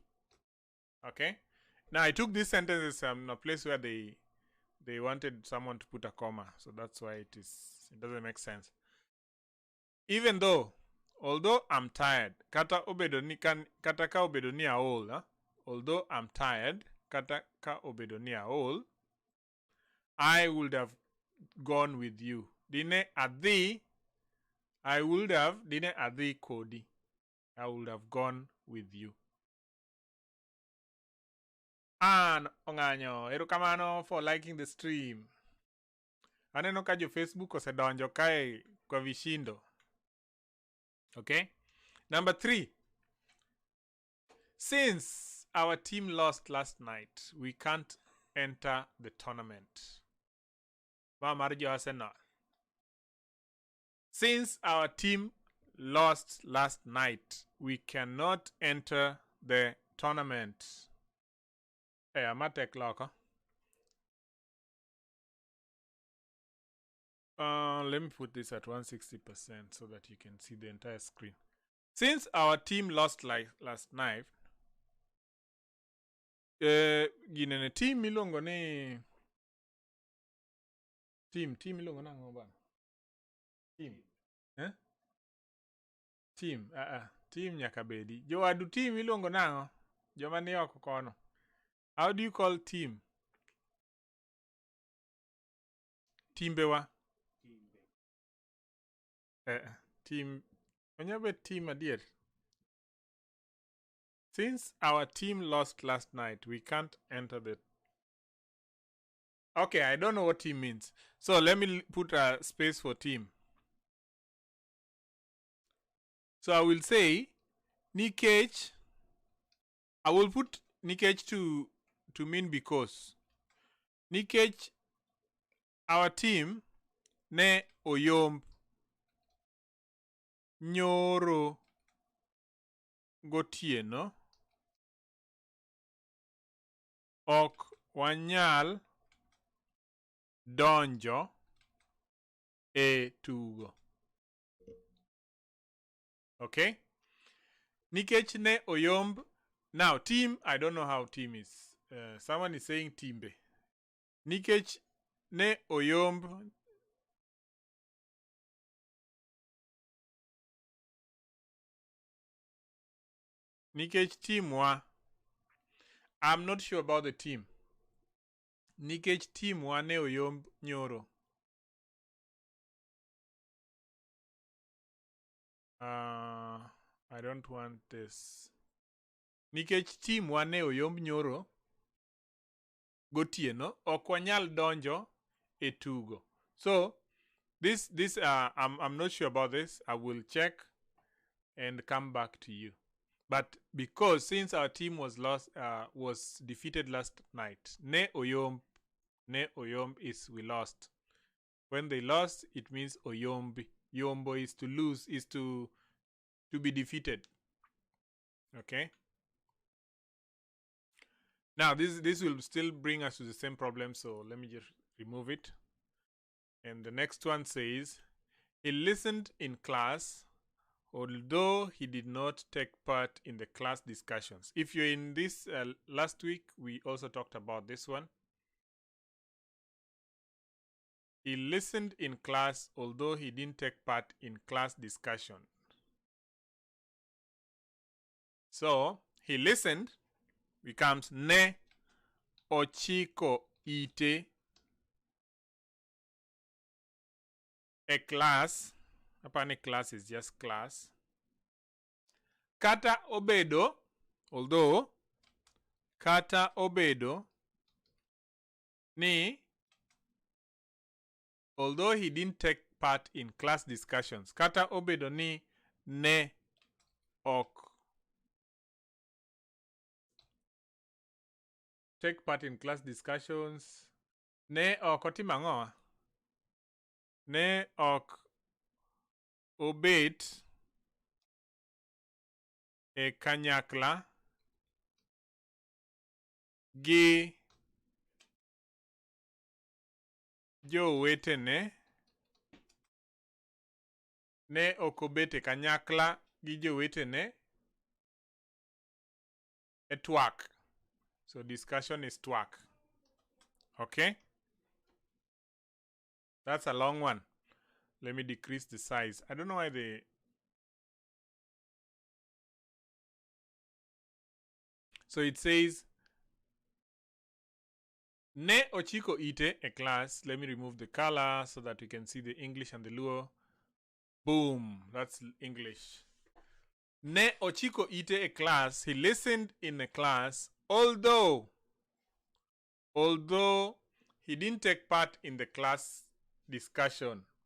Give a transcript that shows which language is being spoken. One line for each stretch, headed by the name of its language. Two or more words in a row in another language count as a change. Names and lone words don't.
English: Okay. Now I took these sentences from a place where they wanted someone to put a comma, so that's why it doesn't make sense. Even though, although I'm tired,
Luo (Kenya and Tanzania): kata obedo ni kata ka obedo ni aol, huh?
English: Although I'm tired,
Luo (Kenya and Tanzania): kata ka obedo ni aol,
English: I would have gone with you.
Luo (Kenya and Tanzania): Dine adhi,
English: I would have,
Luo (Kenya and Tanzania): dine adhi kodi,
English: I would have gone with you.
Luo (Kenya and Tanzania): An onganyo, erokamano
English: for liking the stream.
Luo (Kenya and Tanzania): Aneno ka jo Facebook osedonjo kae
Swahili: kwa vishindo.
English: Okay? Number 3. Since our team lost last night, we can't enter the tournament. Since our team lost last night, we cannot enter the tournament. Hey, I'm at a clock, huh? Let me put this at 160% so that you can see the entire screen. Since our team lost last night,
Luo (Kenya and Tanzania): ginene team milongo ni team milongo nango bana. Team. Eh? Team nyaka bedi. Jowadu team milongo nango. Joma ni oko kono.
English: How do you call team?
Luo (Kenya and Tanzania): Timbewa. Team. Onyabe team adier.
English: Since our team lost last night, we can't enter the... Okay, I don't know what team means. So let me put a space for team. So I will say, Nikech. I will put Nikech to mean because. Nikech, our team,
Luo (Kenya and Tanzania): ne oyomb nyoro gotieno. Ok wanyal donjo e tugo. Okay? Nikech ne oyomb.
English: Now, team, I don't know how team is. Someone is saying timbe.
Luo (Kenya and Tanzania): Nikech ne oyomb. Nikech team wa.
English: I'm not sure about the team.
Luo (Kenya and Tanzania): Nikech team wa ne oyomb nyoro.
English: I don't want this.
Luo (Kenya and Tanzania): Nikech team wa ne oyomb nyoro gotieno, ok wanyal donjo e tugo.
English: So this I'm not sure about this. I will check and come back to you. But because since our team was defeated last night,
Luo (Kenya and Tanzania): ne oyomb
English: is we lost. When they lost, it means oyombi. Yombo is to lose, is to be defeated. Okay. Now this will still bring us to the same problem, so let me just remove it. And the next one says, he listened in class, although he did not take part in the class discussions. If you're in this last week, we also talked about this one. He listened in class, although he didn't take part in class discussion. So, he listened becomes
Luo (Kenya and Tanzania): ne ochiko ite a
English: class, apani class is just class,
Luo (Kenya and Tanzania): kata obedo, although, kata obedo ni,
English: although he didn't take part in class discussions,
Luo (Kenya and Tanzania): kata obedo ni ne ok
English: take part in class discussions,
Luo (Kenya and Tanzania): ne ok otimo ang'owa, ne ok obet e kanyakla gi jowetene, ne ok obet e kanyakla gi jowetene e twak.
English: So discussion is twak. Okay? That's a long one. Let me decrease the size. I don't know why they... So it says,
Luo (Kenya and Tanzania): ne ochiko ite a class.
English: Let me remove the color so that you can see the English and the Luo. Boom. That's English.
Luo (Kenya and Tanzania): Ne ochiko ite a class.
English: He listened in a class, although he didn't take part in the class discussion.